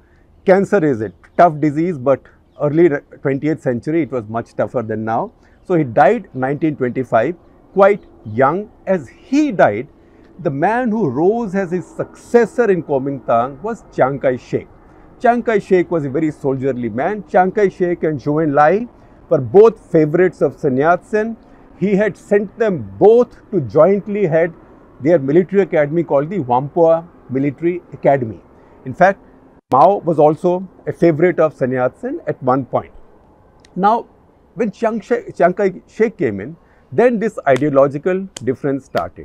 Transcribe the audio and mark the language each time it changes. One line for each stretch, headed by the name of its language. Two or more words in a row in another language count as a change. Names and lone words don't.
English: Cancer is a tough disease, but early 20th century it was much tougher than now. So he died 1925, quite young. As he died, the man who rose as his successor in Kuomintang was Chiang Kai-shek. Chiang Kai-shek was a very soldierly man. Chiang Kai-shek and Zhou Enlai were both favorites of Sun Yat-sen. He had sent them both to jointly head their military academy called the Whampoa Military Academy. In fact, Mao was also a favorite of Sun Yat-sen at one point. Now, when Chiang Kai-shek came in, then this ideological difference started.